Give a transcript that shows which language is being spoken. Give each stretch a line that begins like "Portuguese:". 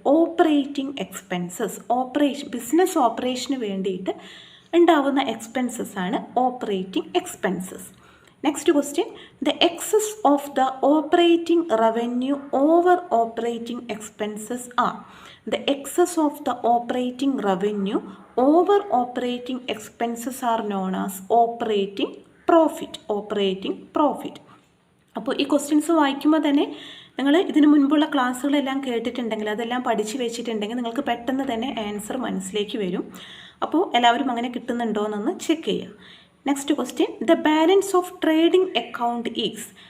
Malayalam: Operating expenses. Business ഓപ്പറേഷന് വേണ്ടിയിട്ട് ഉണ്ടാവുന്ന expenses ആണ് operating expenses.
English: Next question, the excess of the operating revenue over operating expenses are. The excess of the operating revenue over operating expenses are known as operating profit. Operating profit.
Malayalam: അപ്പോൾ ഈ questions വായിക്കുമ്പോൾ തന്നെ നിങ്ങൾ ഇതിനു മുൻപുള്ള ക്ലാസ്സുകളെല്ലാം കേട്ടിട്ടുണ്ടെങ്കിൽ അതെല്ലാം പഠിച്ചു വെച്ചിട്ടുണ്ടെങ്കിൽ നിങ്ങൾക്ക് പെട്ടെന്ന് തന്നെ ആൻസർ മനസ്സിലേക്ക് വരും. അപ്പോൾ എല്ലാവരും അങ്ങനെ കിട്ടുന്നുണ്ടോ എന്നൊന്ന് ചെക്ക് ചെയ്യുക.
English: Next question, the balance of trading account is.